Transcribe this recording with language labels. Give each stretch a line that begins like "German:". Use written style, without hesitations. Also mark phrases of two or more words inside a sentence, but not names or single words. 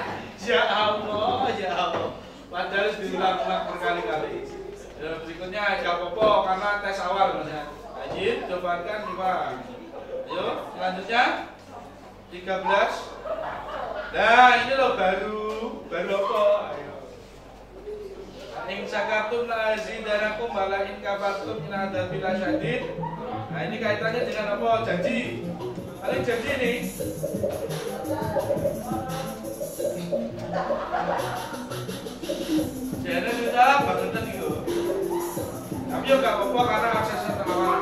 Arabic: يا الله، يا الله.
Indonesian: Padahal diulang-ulang berkali-kali. Berikutnya gak apa-apa karena tes awal maksudnya. Ajin, cobakan 5. Ayo, selanjutnya 13. Nah, ini loh baru apa? Ayo.
Arabic: إن شكرتم لأزيدنكم ولئن كفرتم إن عذابي لشديد.
Indonesian: Nah, ini kaitannya dengan apa? Janji. Paling janji nih. Jadi sudah bangetan itu. Tapi juga gak apa-apa karena akses awal.